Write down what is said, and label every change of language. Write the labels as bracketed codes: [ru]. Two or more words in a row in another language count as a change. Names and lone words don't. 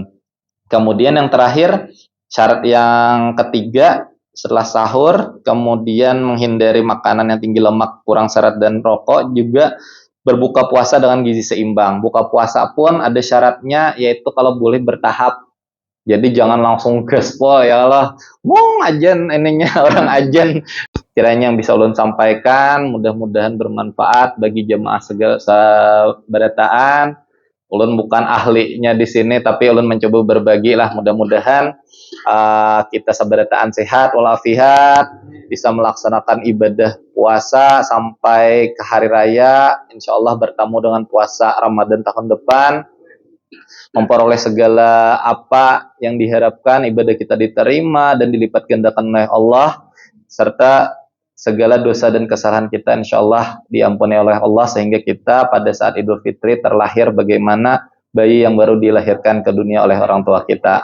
[id] Kemudian yang terakhir, syarat yang ketiga setelah sahur, kemudian menghindari makanan yang tinggi lemak, kurang serat, dan rokok, juga berbuka puasa dengan gizi seimbang. Buka puasa pun ada syaratnya, yaitu kalau boleh bertahap. Jadi jangan langsung gaspol, [ar] يا الله, [id] ajan ininya orang ajan. [bjn] Kiranya yang bisa ulun sampaikan, mudah-mudahan bermanfaat bagi jemaah segala sabarataan. Ulun bukan ahlinya di sini, tapi ulun mencoba berbagi lah. Mudah-mudahan kita sabarataan sehat walafiat, bisa melaksanakan ibadah puasa sampai ke hari raya. [ar] إن شاء الله [id] bertemu dengan puasa Ramadan tahun depan, memperoleh segala apa yang diharapkan, ibadah kita diterima dan dilipat gandakan oleh Allah, serta segala dosa dan kesalahan kita [ar] إن شاء الله [id] diampuni oleh Allah, sehingga kita pada saat Idul Fitri terlahir bagaimana bayi yang baru dilahirkan ke dunia oleh orang tua kita.